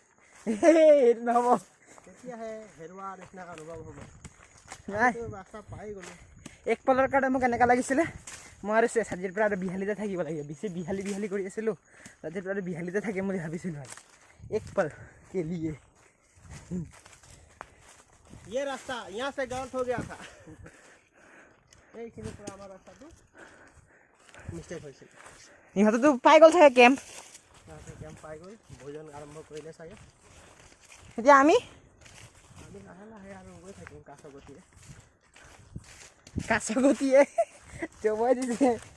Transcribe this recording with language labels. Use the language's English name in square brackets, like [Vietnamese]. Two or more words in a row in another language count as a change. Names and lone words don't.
[Assamese] সেইটো নহ'ব। তেতিয়াহে হেৰুৱা নিচিনা অনুভৱ হ'ব। নাই ৰাস্তা পাই গ'লোঁ। এক পলৰ কাৰণে মোক এনেকুৱা লাগিছিলে মই আৰু আজিৰ পৰা আৰু বিহালীতে থাকিব লাগে। বেছি বিহালী কৰি আছিলোঁ, আজিৰ পৰা আৰু বিহালীতে থাকিম বুলি ভাবিছিলোঁ। [Hindi] আৰু एक पल के लिए ये रास्ता यहाँ से गलत हो गया था। [Assamese] এইখিনিৰ পৰা আমাৰ ৰাস্তাটো মিষ্টেক হৈছিল। ইহঁতেতো পাই গ'ল চাগে কেম্প। সিহঁতে কেম্প পাই গ'ল, ভোজন আৰম্ভ কৰিলে চাগে। এতিয়া আমি লাহে লাহে আৰু গৈ থাকিম কাছগতিয়ে জমাই দিছে।